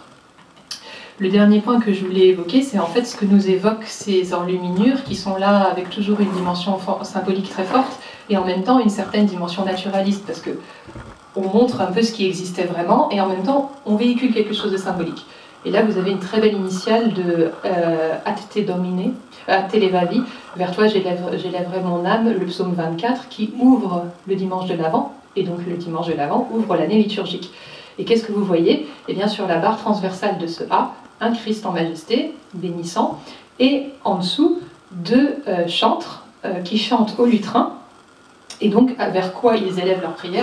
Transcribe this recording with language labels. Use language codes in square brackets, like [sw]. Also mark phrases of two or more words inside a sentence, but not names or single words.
[fr] Le dernier point que je voulais évoquer, c'est en fait ce que nous évoquent ces enluminures qui sont là avec toujours une dimension symbolique très forte et en même temps une certaine dimension naturaliste, parce que on montre un peu ce qui existait vraiment et en même temps on véhicule quelque chose de symbolique. Et là, vous avez une très belle initiale de [la] Ad te domine, Ad te levavi, [fr] vers toi j'élèverai mon âme, le psaume 24, qui ouvre le dimanche de l'Avent, et donc le dimanche de l'Avent ouvre l'année liturgique. Et qu'est-ce que vous voyez? Eh bien, sur la barre transversale de ce A, un Christ en majesté, bénissant, et en dessous, deux chantres qui chantent au lutrin, et donc vers quoi ils élèvent leur prière?